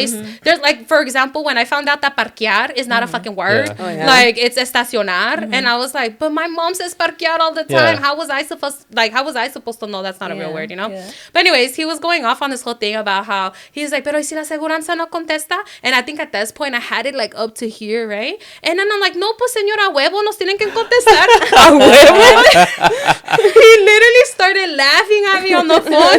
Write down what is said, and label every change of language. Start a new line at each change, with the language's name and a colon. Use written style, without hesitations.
English: so there's like, for example, when I found out that parquear is not a fucking word, Yeah. Oh, yeah. like it's estacionar, and I was like, but my mom says parquear all the time. Yeah. How was I supposed to know that's not a real word, you know? Yeah. But anyways, he was going off on this whole thing about how he's like,
Spanish: pero ¿y si la seguranza no contesta?
English: And I think at this point I had it like up to here, right? And then I'm like,
Spanish: no, pues señora, huevo, nos tienen que contestar. A huevo.
English: He literally started laughing at me on the phone.